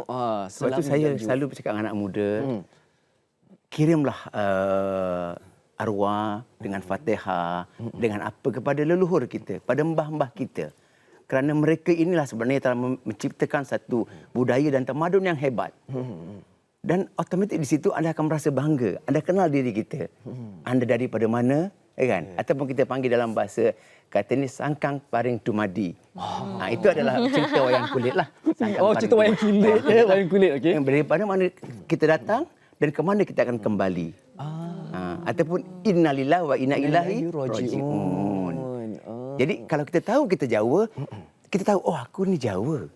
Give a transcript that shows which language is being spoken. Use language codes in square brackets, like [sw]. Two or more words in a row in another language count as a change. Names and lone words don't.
[ms] Sebab tu saya selalu bercakap dengan anak muda, kirimlah arwah dengan Fatihah, dengan apa kepada leluhur kita, pada mbah-mbah kita. Kerana mereka inilah sebenarnya telah menciptakan satu budaya dan tamadun yang hebat. Dan otomatik di situ anda akan merasa bangga. Anda kenal diri kita. Anda daripada mana, kan? Ataupun kita panggil dalam bahasa kata ni [jv] sangkang paring tumadi. [ms] Itu adalah cerita wayang kulit lah. Cerita wayang kulit. Wayang kulit, okey. Daripada mana kita datang dan ke mana kita akan kembali. [ar] Ataupun innalillahi wa inna ilaihi raji'un. [ms] Jadi kalau kita tahu kita Jawa, kita tahu aku ni Jawa.